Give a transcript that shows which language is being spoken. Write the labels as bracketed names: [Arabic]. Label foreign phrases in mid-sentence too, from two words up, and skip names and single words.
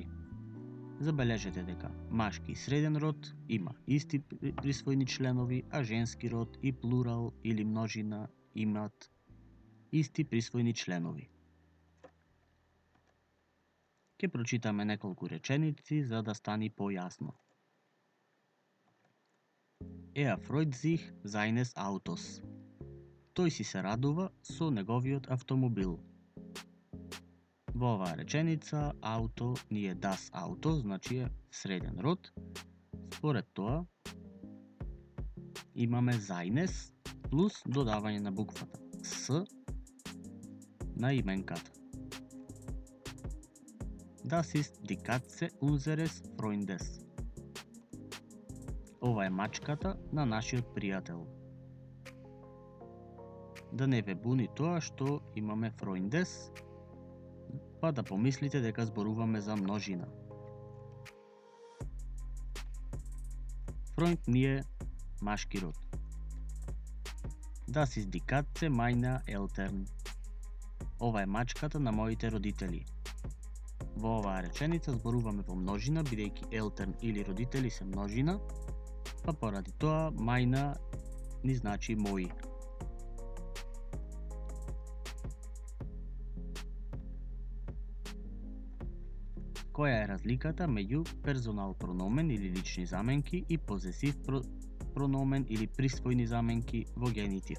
[Macedonian] Забележете дека машки среден род има исти присвоени членови, а женски род и плурал или множина имат исти присвоени членови. Ке прочитаме неколку реченици за да стани појасно. [German] Er freut sich seines Autos. [Macedonian] Тој си се радува со неговиот автомобил. Во оваа реченица ауто ни е [German] das Auto, [Macedonian] значи е среден род. Според тоа имаме seines плюс додавање на буквата С на именката. [German] Das ist die Katze unseres Freundes. [Macedonian] Ова е мачката на нашиот пријател. Да не ве буни тоа што имаме Freundes, па да помислите дека зборуваме за множина. Freund ни е машки род. [German] Das ist die Katze meiner Eltern. [Macedonian] Ова е мачката на моите родители. Во оваа реченица зборуваме во множина, бидејќи Eltern или родители се множина, па поради тоа мајна ни значи мои. Која е разликата меѓу [German] Personal Pronomen [Macedonian] или лични заменки и [German] Possessiv Pronomen [Macedonian] или присвојни заменки во генитив?